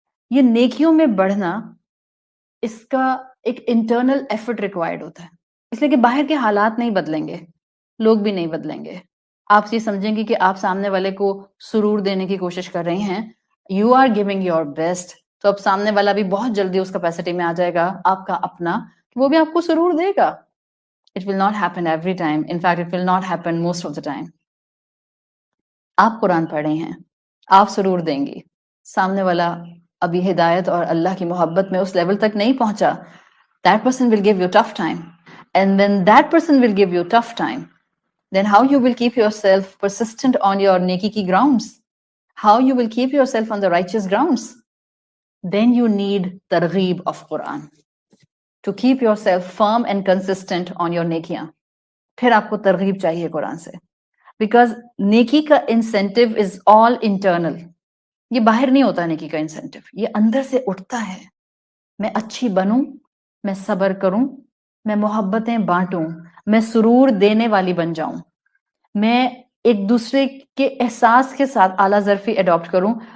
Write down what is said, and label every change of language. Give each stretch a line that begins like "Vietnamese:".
Urdu: یہ نیکیوں میں بڑھنا، اس کا ایک انٹرنل ایفرٹ ریکوائرڈ ہوتا ہے، اس لیے کہ باہر کے حالات نہیں بدلیں گے، لوگ بھی نہیں بدلیں گے. آپ یہ سمجھیں گے کہ آپ سامنے والے کو سرور دینے کی کوشش کر رہی ہیں،
English: you are giving your best,
Urdu: تو اب سامنے والا بھی بہت جلدی اس کیپیسٹی میں آ جائے گا آپ کا اپنا، وہ بھی آپ کو سرور دے گا.
English: It will not happen every time. In fact, it will not happen most of the time.
Urdu: آپ قرآن پڑھ رہے ہیں، آپ سرور دیں گی، سامنے والا ابھی ہدایت اور اللہ کی محبت میں اس لیول تک نہیں پہنچا.
English: That person will give you tough time. And when that person will give you tough time, then how you will keep yourself persistent on your neki ki grounds? How you will keep yourself on the righteous grounds? Then you need targheeb of Quran to keep yourself firm and consistent on your nekiyan.
Urdu: پھر آپ کو ترغیب چاہیے قرآن سے، because نیکی کا incentive
English: Is all internal.
Urdu: یہ باہر نہیں ہوتا نیکی کا انسینٹیو، یہ اندر سے اٹھتا ہے. میں اچھی بنوں، میں صبر کروں، میں محبتیں بانٹوں، میں سرور دینے والی بن جاؤں، میں ایک دوسرے کے احساس کے ساتھ اعلیٰ ظرفی اڈاپٹ کروں.